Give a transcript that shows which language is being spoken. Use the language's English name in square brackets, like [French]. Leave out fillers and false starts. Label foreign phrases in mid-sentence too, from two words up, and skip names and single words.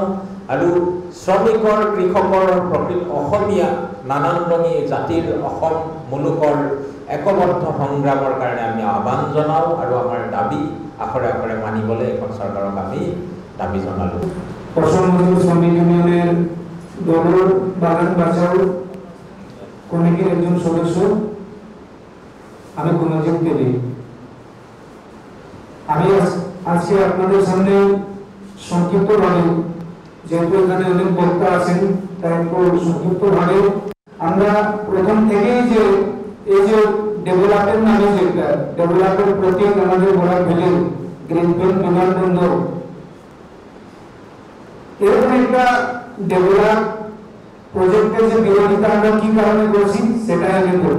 [Assamese] আৰু শ্ৰমিকৰ, কৃষকৰ, প্ৰকৃত অসমীয়া নানান ৰঙী জাতিৰ অসম মুলুকৰ একবদ্ধ সংগ্ৰামৰ কাৰণে আমি আহ্বান জনাওঁ আৰু আমাৰ দাবী আখৰে আখৰে মানিবলৈ এখন চৰকাৰক আমি দাবী জনালোঁ। [Bangla] অসম শ্রমিক ইউনিয়নের দলুর বাগান বাঁচাও কমিটির একজন সদস্য আমি গুণজিৎ দেবী। আমি আজকে আপনাদের সামনে সংক্ষিপ্তভাবে, যেহেতু এখানে অনেক বক্তা আছেন, তাই একটু সংক্ষিপ্তভাবে আমরা প্রথম থেকেই যে এই যে ডেভেলপের নামে যেটা ডেভেলপের প্রতীক আমাদের বলা ভেলে গ্রিনফিল্ড বিমানবন্দর, এরকম একটা [English] develop project [Bangla] যে বিরোধিতা আমরা কি কারণে করছি সেটাই আমি করব।